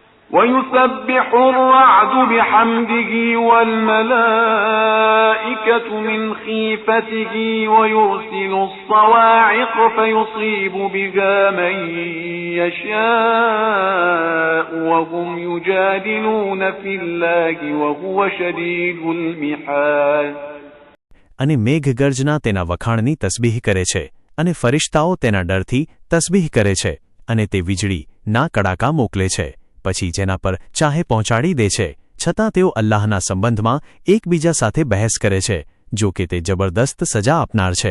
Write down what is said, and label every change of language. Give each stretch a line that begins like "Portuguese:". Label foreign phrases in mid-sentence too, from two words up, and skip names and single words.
Arabic: ويسبح الرعد بحمده والملائكة من خيفته ويرسل الصواعق فيصيب بها من يشاء وهم يجادلون في الله وهو شديد المحال.
Gujarati: અને મેઘગર્જના તેના વખાણની તસબીહ કરે છે અને ફરિશ્તાઓ તેના ડરથી તસબીહ કરે છે અને તે વીજળીના કડાકા મોકલે છે પછી જેના પર ચાહે પહોંચાડી દે છે છતાં તેઓ અલ્લાહના સંબંધમાં એકબીજા સાથે બહેસ કરે છે જો કે તે જબરદસ્ત સજા આપનાર છે.